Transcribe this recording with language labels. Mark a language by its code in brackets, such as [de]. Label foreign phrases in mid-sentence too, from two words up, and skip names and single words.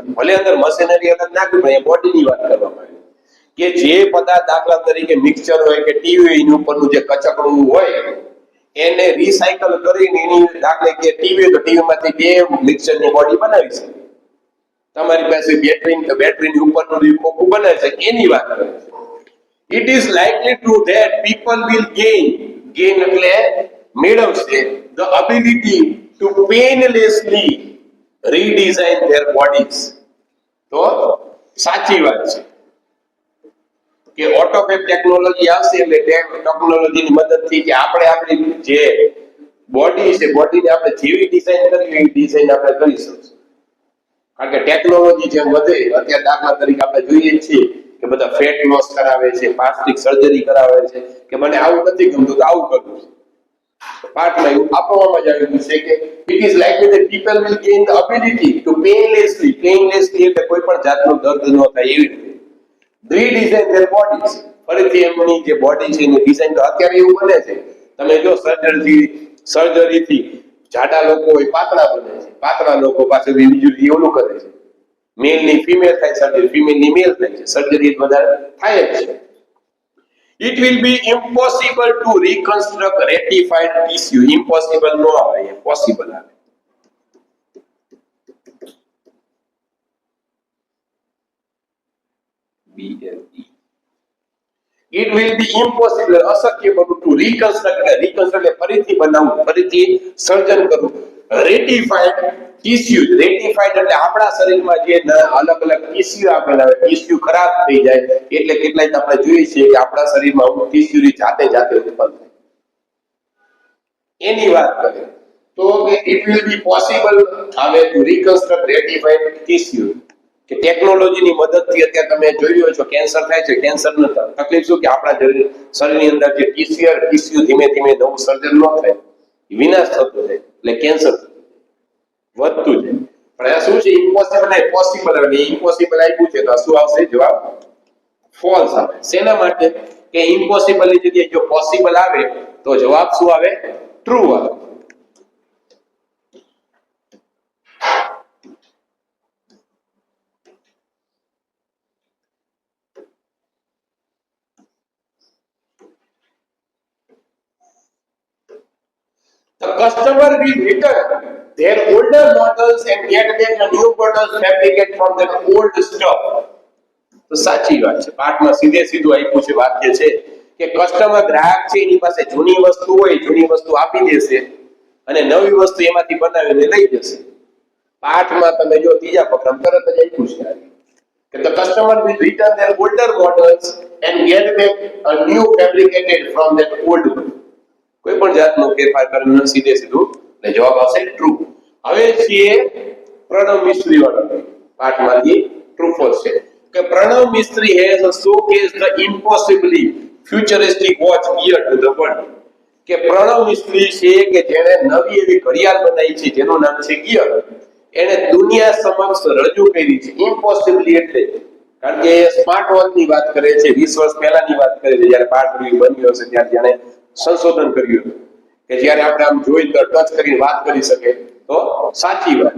[gu] ભલે અંદર મશીનરી અલગ નાખ્યું પણ એ બોડીની વાત કરવામાં આવી કે જે પદાર્થ દાખલા તરીકે મિક્સચર હોય કે ટીવી એની ઉપરનું જે કચકડું હોય એને રિસાયકલ કરીને એની દાખલે કે ટીવી તો ટીવીમાંથી બે મિક્સચરની બોડી બનાવી શકે. તમારી પાસે બેટરીની ઉપરનું જે ખોખું બનાવી શકે એની વાત કરે છે. [en] It is likely true that people will gain [gu] એટલે મેળવશે [en] the ability to painlessly redesign their bodies. [gu] તો સાચી વાત છે કે ઓટોક્લેવ ટેકનોલોજી આવશે એટલે ટેકનોલોજીની મદદથી કે આપણે આપણી જે બોડી છે બોડીને આપણે જેવી ડિઝાઇન કરવી એ ડિઝાઇન આપણે કરી શકીશું. કારણ કે ટેકનોલોજી જેમ વધે અત્યારે દાખલા તરીકે આપણે જોઈએ છીએ કે બધા ફેટ લોસ કરાવે છે, પ્લાસ્ટિક સર્જરી કરાવે છે કે મને આવું નથી ગમતું તો આવું કરવું છે. પાર્ટમાં એવું આપવામાં જ આવ્યું છે કે [en] it is likely that people will gain the ability to painlessly [gu] એટલે કોઈ પણ જાતનો દર્દ ન થાય એવી રીતે [en] redesign their bodies. [gu] ફરીથી એમની જે બોડી છે એની ડિઝાઇન તો અત્યારે એવું બને છે તમે જો સર્જરીથી જાડા લોકો હોય પાતળા બને છે, પાતળા લોકો પાસે બીજું એવું કરે છે. મેલ ની ફિમેલ થાય સર્જરી, ફિમેલ ની મેલ થાય છે સર્જરી વધારે થાય જ છે. [en] It will be impossible to reconstruct ratified tissue. [gu] Impossible no આવે, possible આવે. BLE. [en] It will be impossible, [gu] અશક્ય બનવું [en] to reconstruct, reconstruct [gu] ફરીથી બનાવવું, ફરીથી સર્જન કરવું. [en] Ratified tissues, ratified [gu] એટલે આપણા શરીરમાં જે અલગ અલગ ટીસ્યુ આપેલા હોય, ટીસ્યુ ખરાબ થઈ જાય એટલે કેટલાય આપણે જોઈએ છીએ કે આપણા શરીરમાં અમુક ટીસ્યુની જાતે ઉત્પન્ન થાય, એની વાત કરીએ તો [en] it will be possible [gu] હવે [en] to reconstruct ratified tissue. [gu] કે ટેકનોલોજીની મદદથી અત્યારે તમે જોઈ રહ્યો છો કેન્સર થાય છે, કેન્સરનો તકલીફ શું કે આપણા શરીરની અંદર જે ટીસ્યુ ધીમે ધીમે નવું સર્જન ન થાય, વિનાશ થતો જાય એટલે કેન્સર વધતું જાય. પણ આ શું છે, ઇમ્પોસિબલ ને પોસિબલ આવે. ઇમ્પોસિબલ આપ્યું છે તો શું આવશે જવાબ? ફોલ્સ આવે. શેના માટે? કે ઇમ્પોસિબલ ની જગ્યાએ જો પોસિબલ આવે તો જવાબ શું આવે? ટ્રુ આવે. [en] The customer will return their older models and get back the new models fabricated from their old stock. [gu] તો સાચી વાત છે. પાઠમાં સીધું આપ્યું છે વાક્ય છે કે કસ્ટમર ગ્રાહક છે એની પાસે જૂની વસ્તુ હોય, જૂની વસ્તુ આપી દેશે અને નવી વસ્તુ એમાંથી બનાવીને લઈ જશે. પાઠમાં તમે જો ત્રીજા પગલામાં તરત જ આપ્યું છે કે [en] the customer will return their older models and get back a new fabricated from their old one. [gu] કોઈ પણ જાતનો ફેરફાર કરીને સીધું એટલે જવાબ આવશે ટ્રુ. હવે છે પ્રણવ મિસ્ત્રી વાળો પાઠમાંથી ટ્રુ ફોલ્સ છે કે પ્રણવ મિસ્ત્રી [en] has showcased the impossibly futuristic watch geared to the world. [gu] કે પ્રણવ મિસ્ત્રી છે કે જેણે નવી એવી ઘડિયાળ બનાવી છે જેનું નામ છે ગિયર, એને દુનિયા સમક્ષ રજૂ કરી છે. ઇમ્પોસિબલી એટલે કારણ કે સ્માર્ટ વોચ ની વાત કરે છે, 20 વર્ષ પહેલાની વાત કરે છે જ્યારે પાર્ટ બન્યો હશે ત્યારે જેણે સંશોધન કર્યું કે જ્યારે આપણે આમ જોઈ તો ટચ કરીને વાત કરી શકે તો સાચી વાત.